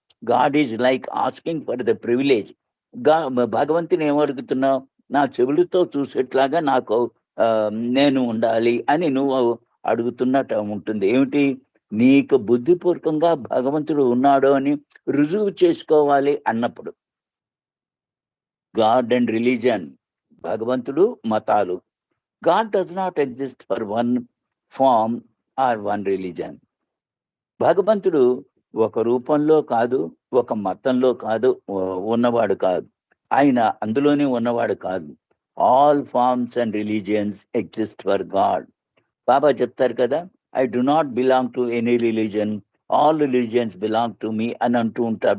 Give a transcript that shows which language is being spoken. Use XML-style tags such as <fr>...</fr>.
<en>God is like asking for the privilege.</en> <te>భగవంతుని ఏమడుగుతున్నావు? నా చెవులతో చూసేట్లాగా నాకు నేను ఉండాలి అని నువ్వు అడుగుతున్నట్టు ఉంటుంది. ఏమిటి? నీకు బుద్ధిపూర్వకంగా భగవంతుడు ఉన్నాడు అని రుజువు చేసుకోవాలి అన్నప్పుడు.</te> <en>God and religion,</en> <te>భగవంతుడు మతాలు.</te> <en>God does not exist for one form or one religion.</en> <te>భగవంతుడు ఒక రూపంలో కాదు, ఒక మతంలో కాదు ఉన్నవాడు కాదు. ఆయన అందులోనే ఉన్నవాడు కాదు.</te> <en>All forms and religions exist for God.</en> <te>బాబా చెప్తారు కదా,</te> <en>I do not belong to any religion, all religions belong to me</en> <te>అని అంటూ ఉంటారు.</te>